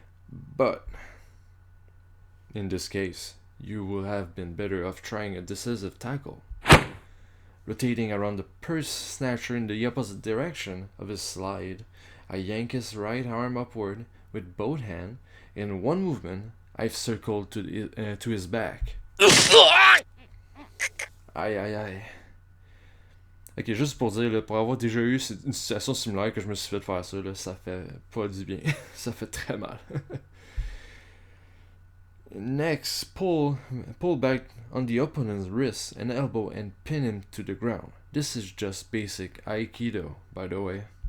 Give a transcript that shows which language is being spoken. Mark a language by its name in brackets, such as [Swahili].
[English] But in this case, you will have been better off trying a decisive tackle. Rotating around the purse snatcher in the opposite direction of his slide, I yank his right arm upward with both hands. In one movement, I've circled to his back. [French] Aïe. Ok, juste pour dire, là, pour avoir déjà eu une situation similaire que je me suis fait faire ça, là, ça fait pas du bien. Ça fait très mal. [English] Next, pull back on the opponent's wrist and elbow and pin him to the ground. This is just basic Aikido, by the way.